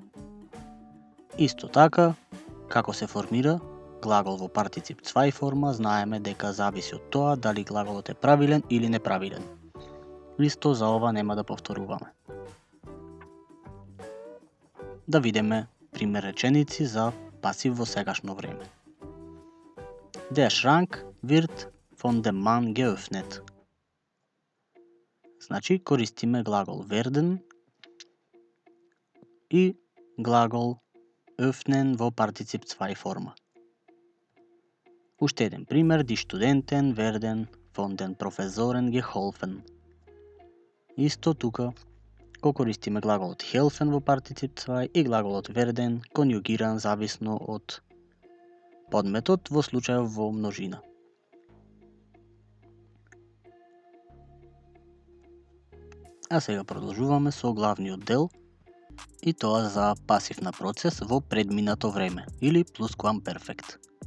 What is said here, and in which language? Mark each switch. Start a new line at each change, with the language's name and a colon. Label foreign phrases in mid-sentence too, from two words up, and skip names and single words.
Macedonian: Исто така, како се формира глагол во партицип 2 форма, знаеме дека зависи од тоа дали глаголот е правилен или неправилен. Исто за ова нема да повторуваме. Да видиме пример реченици за пасив во сегашно време.
German: Der Schrank wird von dem Mann geöffnet.
Macedonian: Значи, користиме глагол werden и глагол öffnen во партицип 2 форма. Уште еден пример,
German: die Studenten werden von den Professoren geholfen.
Macedonian: Исто тука, го користиме глаголот helfen во партицип 2 и глаголот werden конјугиран зависно од подметот во случајов во множина. А сега продолжуваме со главниот дел и тоа за пасив на процес во предминато време или plusquamperfect.